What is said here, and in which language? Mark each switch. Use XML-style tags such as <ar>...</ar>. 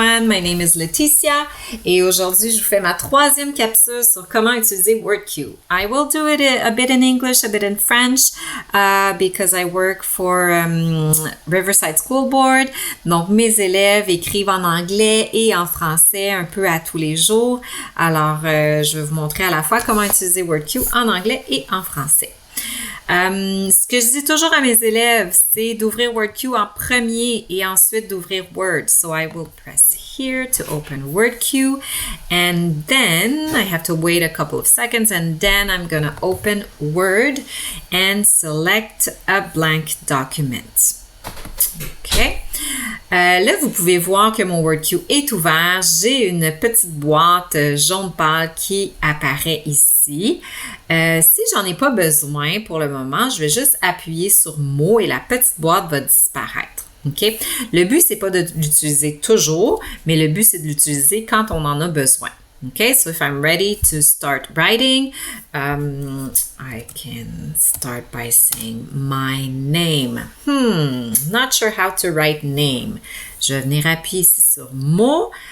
<en>my name is Laetitia</en> <fr>et aujourd'hui je vous fais ma troisième capsule sur comment utiliser WordQ.</fr> <en>I will do it a bit in English, a bit in French because I work for Riverside School Board.</en> <fr>Donc mes élèves écrivent en anglais et en français un peu à tous les jours. Alors je vais vous montrer à la fois comment utiliser WordQ en anglais et en français. Ce que je dis toujours à mes élèves, c'est d'ouvrir WordQ en premier et ensuite d'ouvrir Word.</fr> <en>So I will press here to open WordQ and then I have to wait a couple of seconds and then I'm going to open Word and select a blank document. OK.</en> <fr>Là, vous pouvez voir que mon WordQ est ouvert. J'ai une petite boîte jaune pâle qui apparaît ici. Si j'en ai pas besoin pour le moment, je vais juste appuyer sur mots et la petite boîte va disparaître. OK? Le but, c'est pas de l'utiliser toujours, mais le but, c'est de l'utiliser quand on en a besoin.</fr> <en>Okay, so if I'm ready to start writing, I can start by saying my name. Not sure how to write name.</en> <fr>Je vais venir appuyer ici sur mot.</fr>